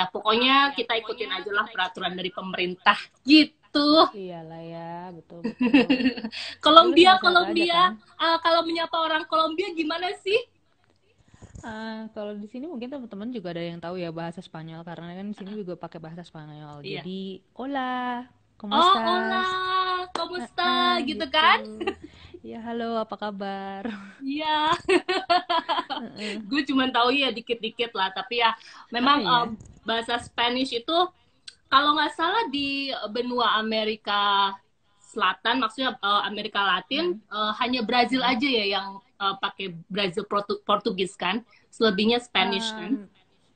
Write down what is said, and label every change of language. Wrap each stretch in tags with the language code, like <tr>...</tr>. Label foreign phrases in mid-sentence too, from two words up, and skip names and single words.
<id>Pokoknya kita ikutin aja lah peraturan dari pemerintah gitu. Iyalah ya, betul. Kolombia, kalau menyapa orang Kolombia gimana sih? Kalau di sini mungkin teman-teman juga ada yang tahu ya bahasa Spanyol, karena kan di sini juga pakai bahasa Spanyol. Iya.</id> <es>Jadi hola, ¿cómo estás? Hola, ¿cómo está?</es> <id>Gitu kan? Ya, halo, apa kabar? Iya. Gue cuma tahu ya dikit-dikit lah, tapi ya memang bahasa Spanish itu kalau nggak salah di benua Amerika Selatan, maksudnya Amerika Latin, hanya Brazil aja ya yang pakai Brazil Portugis kan, selebihnya Spanish kan.</id>